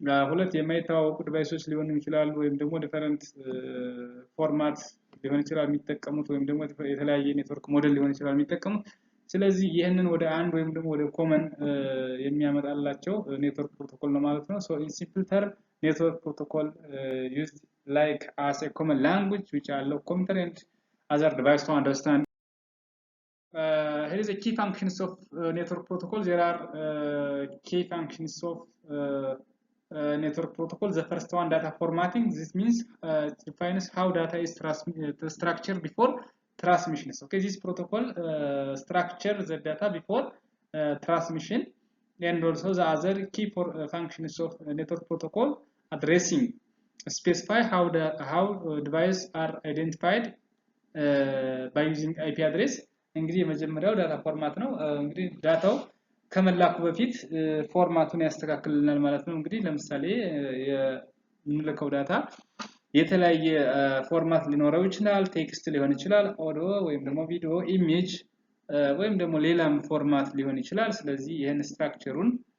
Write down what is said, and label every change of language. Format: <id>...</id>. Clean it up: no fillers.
<am>ሁለት የማይተዋወቁ ዲቫይሶች ሊሆኑ ይችላሉ ወይም ደግሞ ዲፈረንት ፎርማት ሊሆን ይችላል የሚጠቀሙት ወይም ደግሞ የተለያየ ኔትወርክ ሞዴል ሊሆን ይችላል የሚጠቀሙት። ስለዚህ ይሄንን ወደ አንድ ወይም ደግሞ ወደ ኮመን የሚያመጣላቸው ኔትወርክ ፕሮቶኮል ነው ማለት ነው።</am> <en>So in simple term, network protocol used like as a common language which allow computer and other device to understand. Here is the key functions of network protocol. There are key functions of network protocol. The first one, data formatting. This means it defines how data is structured before transmissions. Okay, this protocol structure the data before transmission. And also the other key functions of network protocol, addressing, specify how devices are identified by using IP address.</en> <am>እንግዲህ የመጀመሪያው ዳታ ፎርማት ነው። እንግዲህ ዳታው ከመላኩ በፊት ፎርማቱን ያስተካክልልናል ማለት ነው። እንግዲህ ለምሳሌ የምንልከው ዳታ የተለያየ ፎርማት ሊኖረው ይችላል። ቴክስት ሊሆን ይችላል፣ ኦዲዮ ወይም ደግሞ ቪዲዮ፣ ኢሜጅ ወይም ደግሞ ሌላም ፎርማት ሊሆን ይችላል። ስለዚህ ይሄን ስትራክቸሩን</am>